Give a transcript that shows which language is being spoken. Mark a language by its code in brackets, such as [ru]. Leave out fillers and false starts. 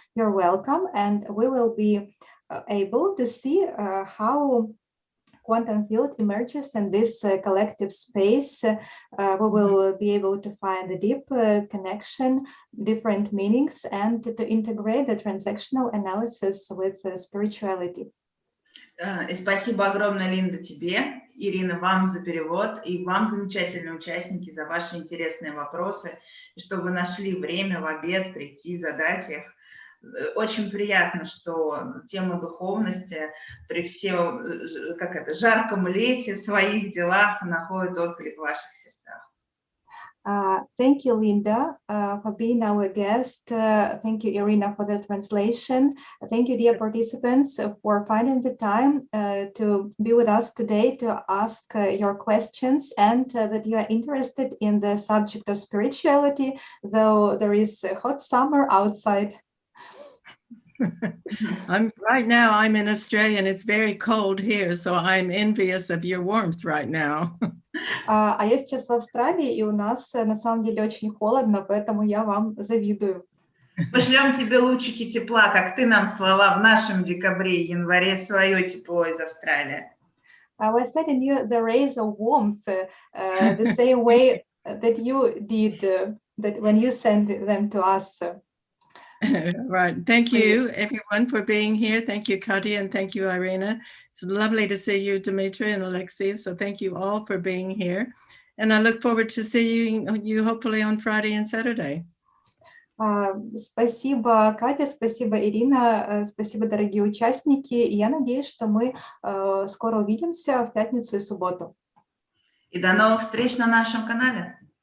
[en] You're welcome, and we will be able to see how quantum field emerges in this collective space. We will be able to find the deep connection, different meanings, and to integrate the transactional analysis with spirituality. [ru] И спасибо огромное, Линда, тебе, Ирина, вам за перевод, и вам, замечательные участники, за ваши интересные вопросы, и что вы нашли время в обед прийти, задать их. Очень приятно, что тема духовности при всем, жарком лете, своих делах находит отклик в ваших сердцах. [en] Thank you, Linda, for being our guest. Thank you, Irina, for the translation. Thank you, dear participants, for finding the time to be with us today to ask your questions, and that you are interested in the subject of spirituality, though there is a hot summer outside. Right now I'm in Australia and it's very cold here, so I'm envious of your warmth right now. [ru] А я сейчас в Австралии, и у нас на самом деле очень холодно, поэтому я вам завидую. Пошлем тебе лучики тепла, как ты нам слала в нашем декабре и январе свое тепло из Австралии. [en] We're sending you the rays of warmth the same way that you did that when you sent them to us. Right. Thank you, everyone, for being here. Thank you, Katya, and thank you, Irina. It's lovely to see you, Dmitry and Alexei. So thank you all for being here. And I look forward to seeing you hopefully on Friday and Saturday. [ru] Спасибо, Катя, спасибо, Ирина, спасибо, дорогие участники. И я надеюсь, что мы скоро увидимся в пятницу и субботу. И до новых встреч на нашем канале.